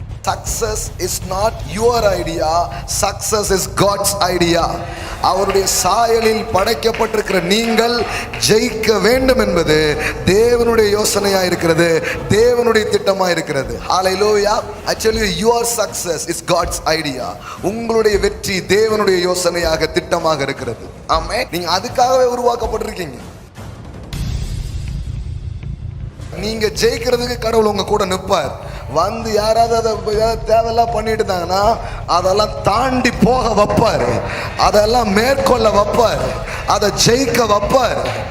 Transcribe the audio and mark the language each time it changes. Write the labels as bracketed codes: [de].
[en] Success is not your idea. Success is God's idea. [ta] அவருடைய சாயலில் படைக்கப்பட்டிருக்கிற நீங்கள் ஜெயிக்க வேண்டும் என்பது தேவனுடைய யோசனையா இருக்கிறது, தேவனுடைய திட்டமா இருக்கிறது. ஹalleluya. [en] Actually your success is God's idea. [ta] உங்களுடைய வெற்றி தேவனுடைய யோசனையாக, திட்டமாக இருக்கிறது. ஆமென். நீங்க அதுக்காகவே உருவாக்கப்பட்டிருக்கீங்க. நீங்க ஜெயிக்கிறதுக்கு கடவுள் உங்க கூட நிற்பார். யாராவது அதை தேவையெல்லாம் பண்ணிட்டு இருந்தாங்கன்னா அதெல்லாம் தாண்டி போக வைப்பார், அதெல்லாம் மேற்கொள்ள வைப்பார், அதை ஜெயிக்க வைப்பார்.